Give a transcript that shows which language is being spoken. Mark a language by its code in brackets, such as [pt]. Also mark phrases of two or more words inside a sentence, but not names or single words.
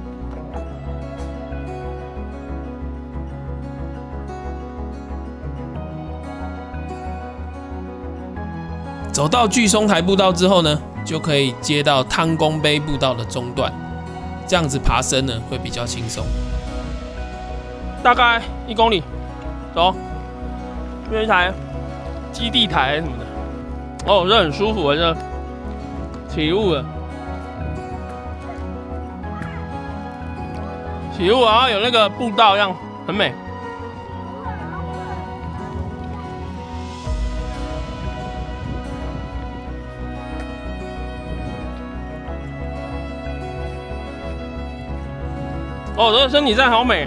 [zh] 走到巨松台步道之後呢，就可以接到湯公碑步道的中段，這樣子爬升呢會比較輕鬆。大概1公里，走。這邊一台基地台什麼的，哦，這很舒服，這起霧了。起霧，然後有那個步道一樣，很美。哦，这個身體站好美。